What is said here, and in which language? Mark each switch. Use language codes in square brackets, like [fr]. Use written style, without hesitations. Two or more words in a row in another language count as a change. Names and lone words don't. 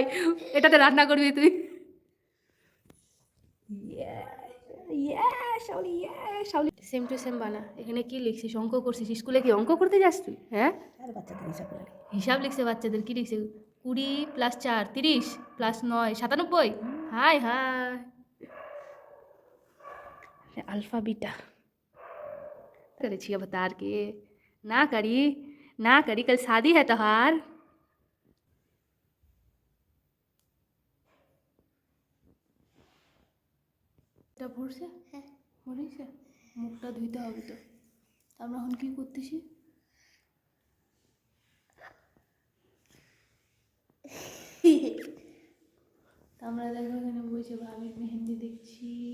[bn] এটাতে রান্না করবি তুই? [en] same to same [bn] বানা। এখানে কি লিখছিস? অঙ্ক করছিস? স্কুলে কি অঙ্ক করতে যাস তুই? হ্যাঁ, আর বাচ্চাদের হিসাব লাগে। হিসাব লিখছে বাচ্চাদের। কি লিখছে? 20 + 4 30 + 9 97। হাই হাই, আলফা বিটা। [bho] करे छिया बता के ना करी कल शादी है तोहार [bn] এটা ভরছে হ্যাঁ ভরেছে মুখটা ধুইতে হবে তো আমরা এখন কি করতেছি আমরা দেখো এখানে বসে ভাবির মেহেন্দি দেখছি